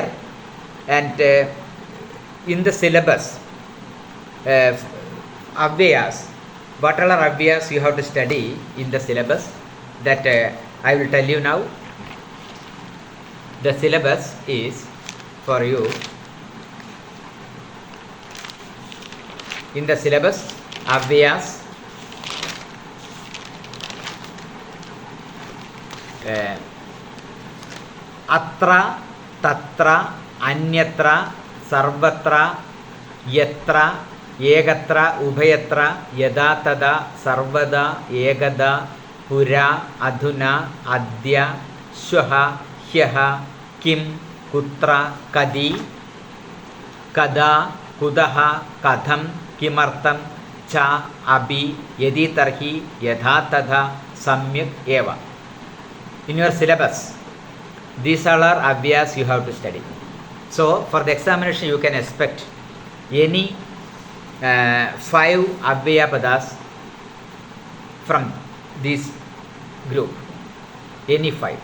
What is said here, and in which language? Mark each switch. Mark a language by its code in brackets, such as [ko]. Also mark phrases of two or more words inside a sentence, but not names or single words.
[en] And in the syllabus, avyas, what all are avyas you have to study in the syllabus, that I will tell you now. The syllabus is for you. In the syllabus, [sa] अव्ययाः, अत्र, तत्र, अन्यत्र, सर्वत्र, यत्र, एकत्र, उभयत्र, यदा तदा, सर्वदा, एकदा, പുരാ, അധുന, അദ്യ, ശ്വഃ, ഹ്യഃ, കിം, കുത്ര, കതി, കദാ, കുതഃ, കഥം, കിമർത്ഥം, ച, അഭി, യദി തർഹി, യഥാ തഥാ, സമ്യക് ഏവ. [en] In your syllabus, these all are avyas you have to study. So for the examination you can expect any 5 [sa] अव्यय पदाः [en] from this group, any 5.